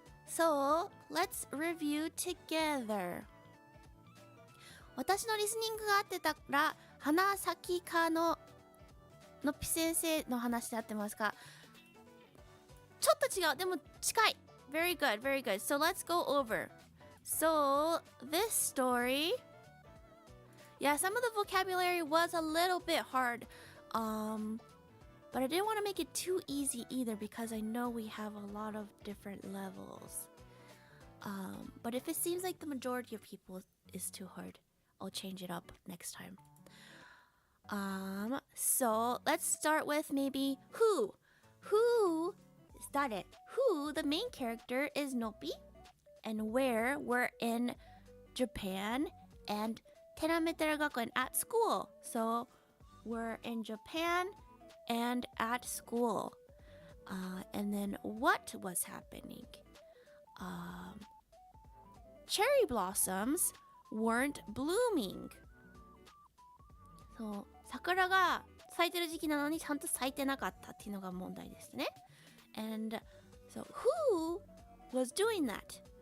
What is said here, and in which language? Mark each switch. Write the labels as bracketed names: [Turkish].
[English] So, let's review together. [Japanese] 私のリスニングが合ってたら、花咲かのっぴ先生の話で合ってますか？ちょっと違う。でも近い。 [English] Very good, very good. So let's go over. So, this story, yeah, some of the vocabulary was a little bit hard. But I didn't want to make it too easy either because I know we have a lot of different levels. But if it seems like the majority of people is too hard, I'll change it up next time. So let's start with maybe who. Who is that it? Who, the main character, is Nopi, and where we're in Japan and Tenametera Gakuen at school. So we're in Japan and at school. And then what was happening? Cherry blossoms weren't blooming. [Japanese] So 桜が咲いてる時期なのにちゃんと咲いてなかったっていうのが問題ですね。 And so who was doing that?